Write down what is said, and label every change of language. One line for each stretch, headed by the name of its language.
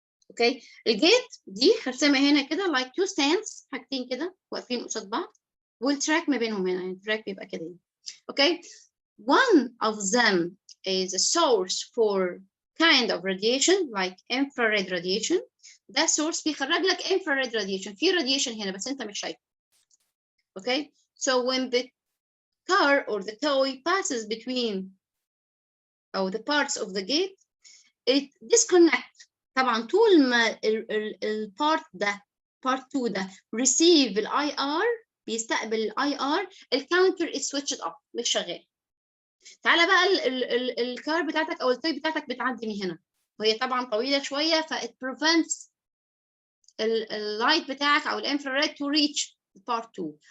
Arabic: اوكي الجيت دي هرسمها هنا كده
English: like two stands
Arabic: حاجتين كده واقفين قصاد بعض والتراك ما بينهم هنا يعني التراك بيبقى كده.
English: Okay one of them is a source for kind of radiation like infrared radiation.
Arabic: ده source بيخرج لك infrared radiation في radiation هنا بس انت مش شايفه.
English: Okay so when the car or the toy passes between or the parts of the gate it disconnects.
Arabic: طبعا طول ما البارت ده part 2 ده receive الاي ار بيستقبل الاي ار الكاونتر
English: is switched off
Arabic: مش شغال. تعالى بقى الكار بتاعتك او التوي بتاعتك بتعدي من هنا وهي طبعا طويله شويه ف
English: it prevents
Arabic: اللايت بتاعك او الانفراريد to reach part 2.